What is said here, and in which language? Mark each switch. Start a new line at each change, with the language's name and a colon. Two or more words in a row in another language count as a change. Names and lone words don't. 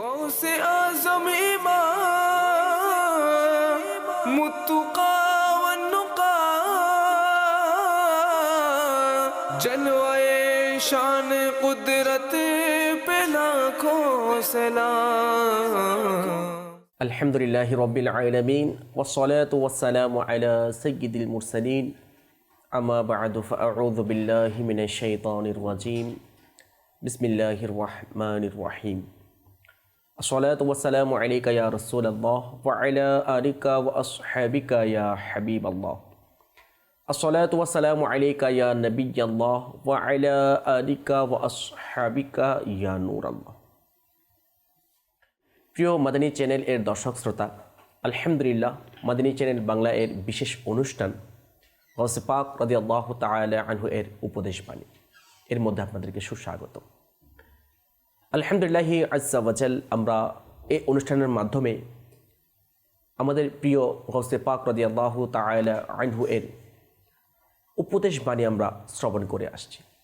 Urdu: سے اعظم امام متقی والنقی جنوائے شان قدرت پہ لاکھوں سلام.
Arabic: الحمد لله رب العالمين والصلاة والسلام على سيد المرسلين أما بعد فأعوذ بالله من الشيطان الرجيم بسم الله الرحمن الرحيم. الصلاة والسلام عليك يا رسول الله وعلى آلك وأصحابك يا حبيب الله. الصلاة والسلام عليك يا نبي الله وعلى آلك وأصحابك يا نور الله.
Bangla: প্রিয় মাদানী চ্যানেল এর দর্শক শ্রোতা, আলহামদুলিল্লাহ মাদানী চ্যানেল বাংলা এর বিশেষ অনুষ্ঠান গাউসে পাক
Arabic: رضي الله تعالى عنه
Bangla: এর উপদেশ বাণী এর মধ্যে আপনাদেরকে সুস্বাগত। আলহামদুলিল্লাহ
Arabic: عز وجل,
Bangla: আমরা এই অনুষ্ঠানের মাধ্যমে আমাদের প্রিয় গাউসে পাক
Arabic: رضي الله تعالى عنه
Bangla: এর উপদেশ বাণী আমরা শ্রবণ করে আসছি।